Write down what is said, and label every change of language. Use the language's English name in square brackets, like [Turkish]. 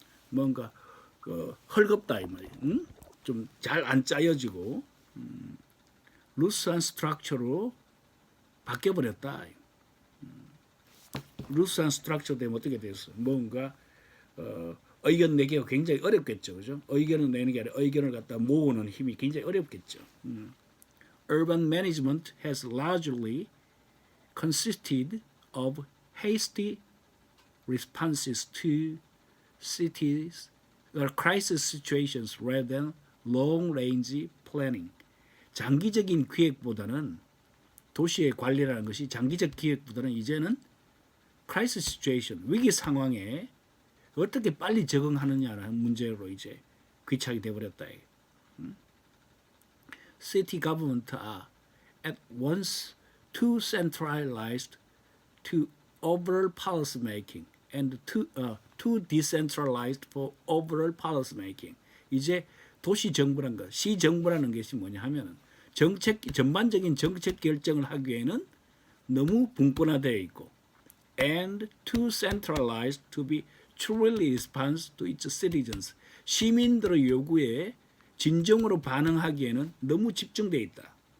[Korean] 뭔가 헐겁다 이 말이에요. 좀 잘 안 짜여지고 루스한 스트럭처로 바뀌어 버렸다. 루스한 스트럭처 되면 어떻게 됐어? 뭔가 의견 내기가 굉장히 어렵겠죠, 그죠? 의견을 내는 게 아니라 의견을 갖다 모으는 힘이 굉장히 어렵겠죠. [English] Urban management has largely consisted of hasty responses to cities or crisis situations rather than long-range planning. [Korean] 장기적인 기획보다는 도시의 관리라는 것이 장기적 기획보다는 이제는 crisis situation, 위기 상황에 어떻게 빨리 적응하느냐라는 문제로 이제 귀착이 되어버렸다. [English] City government are at once too centralized to overall policy making and too decentralized for overall policy making. [Korean] 이제 도시 정부라는 것, 시 정부라는 것이 뭐냐 하면은 전반적인 정책 결정을 하기에는 너무 분권화되어 있고 [English] and too centralized to be truly responsive to its citizens. [Korean] 시민들의 요구에 진정으로 반응하기에는 너무 집중되어 있다.